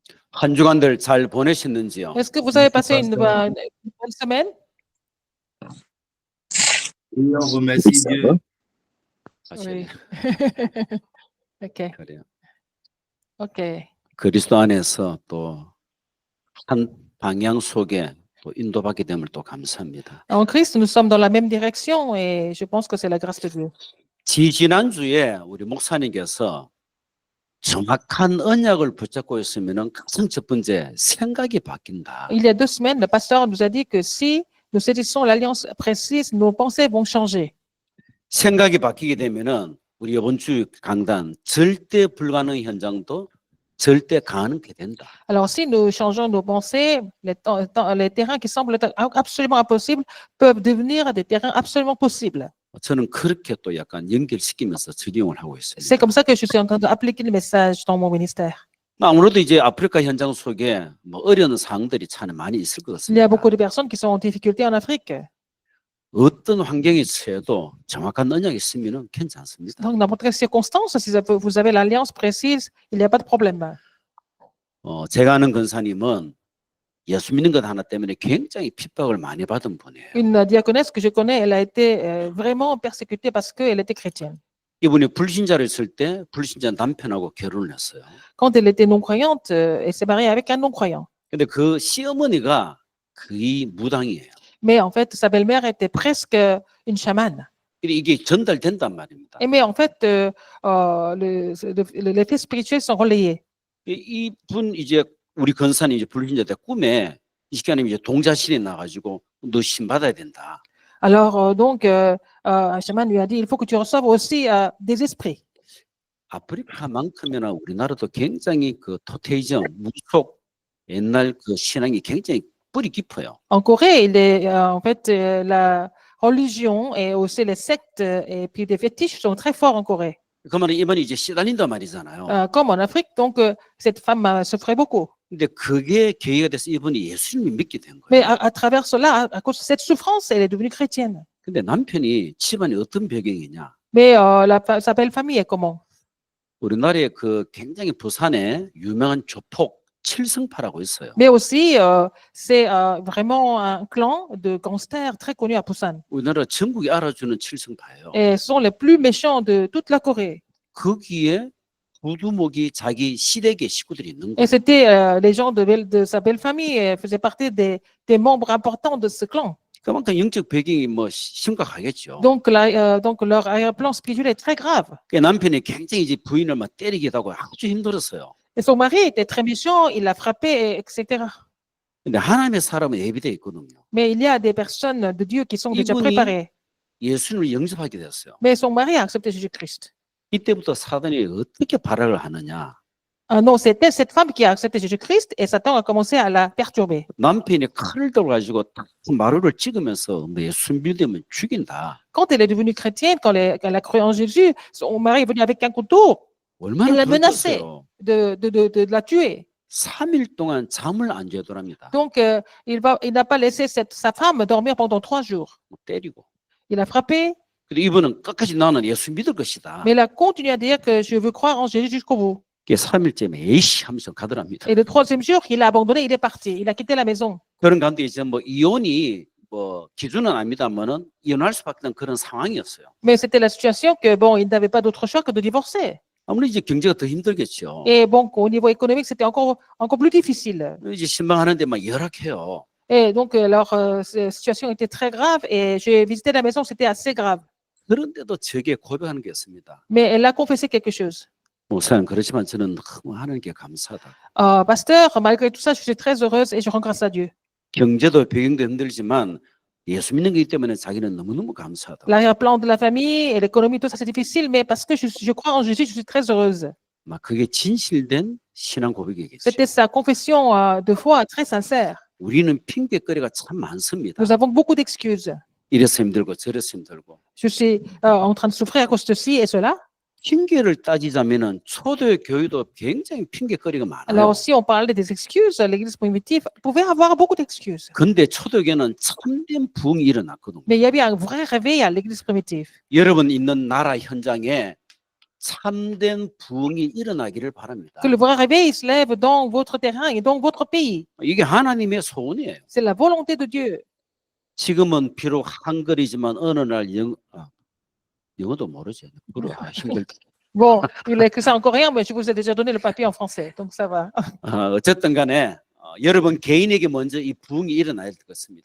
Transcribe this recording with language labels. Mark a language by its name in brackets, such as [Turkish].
[Korean] 한 주간들 잘 보내셨는지요? [French] Est-ce que vous avez passé une bonne semaine? Oui, on remercie Dieu. Oui. OK. [Korean] 그래요. [English] OK. [Korean] 그리스도 안에서 또 한 방향 속에 또 인도받게 됨을 또 감사합니다. [French] En Christ, nous sommes dans la même direction et je pense que c'est la grâce de Dieu. [Korean] 지난주에 우리 목사님께서 정확한 언약을 붙잡고 있으면 가장 첫 번째 생각이 바뀐다. [French] Il y a 2 semaines, le pasteur nous a dit que si nous saisissons l'alliance précise, nos pensées vont changer. [Korean] 생각이 바뀌게 되면은 우리 이번 주 강단 절대 불가능 현장도 절대 가능하게 된다. [French] Alors, si nous changeons nos pensées, les terrains qui semblent être absolument impossibles peuvent devenir des terrains absolument possibles. [Korean] 저는 그렇게 또 약간 연결시키면서 적용을 하고 [French] C'est [Korean] 있습니다. [French] comme ça que je suis en train d'appliquer le message dans mon ministère. [Korean] 아무래도 이제 아프리카 현장 속에 뭐 어려운 상황들이 참 많이 있을 것 [French] Il y a beaucoup de personnes qui sont en difficulté en Afrique. [Korean] 어떤 환경에 처해도 정확한 언약이 있으면 괜찮습니다. [French] Donc, n'importe quelle circonstance, si vous avez l'alliance précise, il n'y a pas de problème. [Korean] 제가 아는 권사님은 예수 믿는 것 하나 때문에 굉장히 핍박을 많이 받은 분이에요. [French] Une diaconesse que je connais, elle a été vraiment persécutée parce qu'elle était chrétienne. [Korean] 이분이 불신자를 있을 때 불신자 남편하고 결혼을 했어요. [French] Quand elle était non-croyante, elle s'est mariée avec un non-croyant. [Korean] 근데 그 시어머니가 거의 무당이에요. [French] Mais en fait, sa belle-mère était presque une chamane. [Korean] 이게 전달된단 말입니다. [French] Mais en fait, les faits spirituels sont relayés. [Korean] 이분 이제 우리 권사님 이제 불신자 때 꿈에 이 시간에 이제 동자신이 나가지고 너 신 받아야 된다. [French] Alors donc, un chaman lui a dit, il faut que tu reçoives aussi des esprits. [Korean] 아프리카만큼이나 우리나라도 굉장히 그 토테이즘, 무속 옛날 그 신앙이 굉장히 뿌리 깊어요. [French] En Corée, il est en fait la religion et aussi les sectes et puis des fétiches sont très forts en Corée. [Korean] 그 말은 이번에 이제 시달린단 말이잖아요. [French] Comme en Afrique, donc cette femme souffrait beaucoup. [Korean] 근데 그게 계기가 돼서 이분이 예수님을 믿게 된 [French] Mais [Korean] 거예요. [French] à travers cela, à cause de cette souffrance, elle est devenue chrétienne. [Korean] 근데 남편이 집안이 어떤 배경이냐? [French] Mais sa belle famille est comment? [Korean] 우리나라에 그 굉장히 부산에 유명한 조폭 칠성파라고 있어요. [French] Mais aussi, c'est vraiment un clan de gangsters très connu à Busan. [Korean] 우리나라 전국이 알아주는 칠성파예요. [French] Et ce sont les plus méchants de toute la Corée. [Korean] 거기에 부두목이 자기 시댁의 식구들이 있는 [French] Et [Korean] 거예요. [French] c'était les gens de sa belle famille faisaient partie des membres importants de ce clan. [Korean] 그만큼 영적 배경이 뭐 심각하겠죠. [French] Donc, donc leur arrière-plan spirituel est très grave. [Korean] 그 남편이 굉장히 이제 부인을 막 때리기도 하고 아주 힘들었어요. [French] Et son mari était très méchant, il l'a frappé, etc. [Korean] 근데 하나님의 사람은 예비되어 있거든요. [French] Mais il y a des personnes de Dieu qui sont déjà [Korean] 이분이 [French] préparées. [Korean] 예수님을 영접하게 됐어요. [French] Mais son mari a accepté Jésus-Christ. [Korean] 이때부터 사단이 어떻게 발악을 하느냐? [French] Non, c'était cette femme qui a accepté Jésus-Christ et Satan a commencé à la perturber. [Korean] 남편이 칼을 들어가지고 딱 마루를 찍으면서 뭐 예수 믿으면 죽인다. [French] Quand elle est devenue chrétienne, quand elle a cru en Jésus, son mari est venu avec un couteau, il [Korean] 얼마나 [French] l'a menacé [Korean] 불렀어요. [French] de la tuer. [Korean] 3일 동안 잠을 안 자더랍니다. [French] Donc, il n'a pas laissé sa femme dormir pendant 3 jours. [Korean] 때리고. [French] Il a frappé, [Korean] 근데 이분은 끝까지 나는 예수 믿을 것이다. [French] mais il a continué à dire que je veux croire en Jésus jusqu'au bout. [Korean] 그게 3일째에 에이씨 하면서 가더랍니다. [French] Et le 3e jour, il a abandonné, il est parti, il a quitté la maison. [Korean] 그런 가운데 이제 뭐 이혼이 뭐 기준은 아닙니다만은 이혼할 수밖에 없는 그런 상황이었어요. [French] Mais c'était la situation que, bon, il n'avait pas d'autre choix que de divorcer. [Korean] 아무리 이제 경제가 더 힘들겠죠. [French] Et bon, au niveau économique, c'était encore plus difficile. [Korean] 이제 신방하는데 막 열악해요. [French] Et donc, leur situation était très grave et j'ai visité la maison, c'était assez grave. [Korean] 그런데도 저게 고백하는 게 있습니다. [French] Mais elle a confessé quelque chose. [Korean] 목사님 그렇지만 저는 너무 하나님께 감사하다. [French] Pasteur, malgré tout ça, je suis très heureuse et je rends grâce à Dieu. [Korean] 경제도 배경도 힘들지만 예수 믿는 거기 때문에 자기는 너무너무 감사하다. [French] L'arrière-plan de la famille et l'économie, tout ça, c'est difficile, mais parce que je crois en Jésus, je suis très heureuse. [Korean] 막 그게 진실된 신앙 고백이겠죠. [French] C'était sa confession de foi très sincère. [Korean] 우리는 핑계거리가 참 많습니다. [French] Nous avons beaucoup d'excuses. [Korean] 이래서 힘들고 저래서 힘들고. [French] Je suis en train de souffrir à cause de ci et cela. [Korean] 핑계를 따지자면은 초대 교회도 굉장히 핑계거리가 많아요. [French] Alors, si on parlait des excuses, l'église primitive pouvait avoir beaucoup d'excuses. [Korean] 근데 초대교회는 참된 부흥이 일어났거든요. [French] Mais il y avait un vrai réveil à l'église primitive. [Korean] 여러분 있는 나라 현장에 참된 부흥이 일어나기를 바랍니다. [French] Que le vrai réveil se lève dans votre terrain et dans votre pays. [Korean] 이게 하나님의 소원이에요. [French] C'est la volonté de Dieu. [Korean] 지금은 비록 한글이지만 어느 날 영어도 모르죠. 힘들다. [French] Bon, il est que ça en coréen, mais je vous ai déjà donné le papier en français, donc ça va. [Korean] 어쨌든 간에 여러분 개인에게 먼저 이 부흥이 일어나야 될 것입니다.